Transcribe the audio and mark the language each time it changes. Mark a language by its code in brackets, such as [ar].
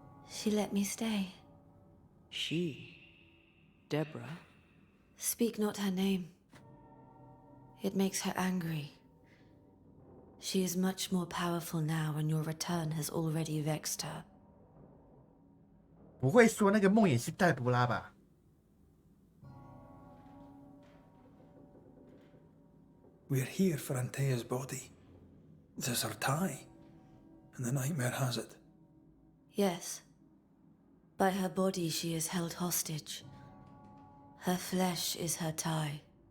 [en] She let me stay. She? Deborah? Speak not her name. It makes her angry. She is much more powerful now, and your return has already vexed her. [zh] 不会说那个梦魇是黛博拉吧？ [en] We're here for Antea's body. There's her tie. And the nightmare has it. Yes. By her body she is held hostage. Her flesh is her tie.